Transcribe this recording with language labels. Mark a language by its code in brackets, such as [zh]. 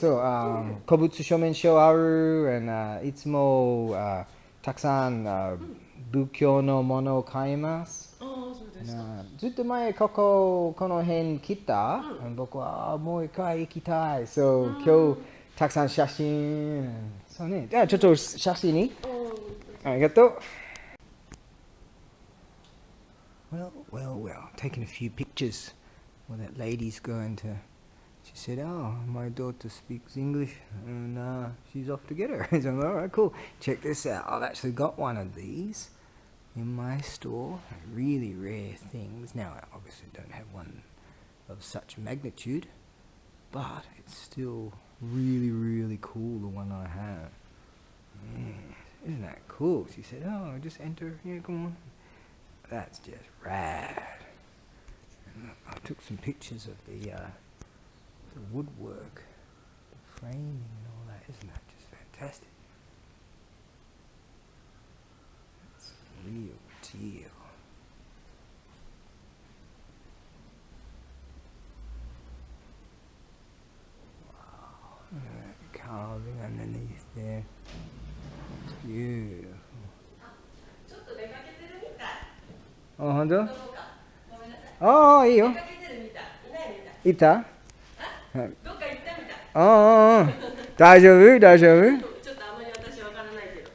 [ja] そう、古物証明書ある、いつもたくさん仏教のものを買います。そうですか。ずっと前この辺来た、僕はもう一回行きたい。そう、今日たくさん写真。そうね。じゃあちょっと写真に。ありがとう。 [en] Well, taking a few pictures. Well, that lady's going to... She said, oh, my daughter speaks English, and she's off to get her. So I'm like, all right, cool. Check this out. I've actually got one of these in my store. Really rare things. Now, I obviously don't have one of such magnitude, but it's still really, really cool, the one I have. Yeah. Isn't that cool? She said, oh, just enter. Yeah, come on. That's just rad. And I took some pictures of the woodwork, the framing and all that. Isn't that just fantastic? It's a real deal. Wow. Look at that carving underneath there. It's beautiful. [ja] ちょっと出かけてるみたい。あ、本当？どうか。ごめんなさい。ああ、いいよ。出かけてるみたい。いないみたい。いた？どっか行ったみたい。ああ、大丈夫？大丈夫？ちょっとあまり私わからないけど。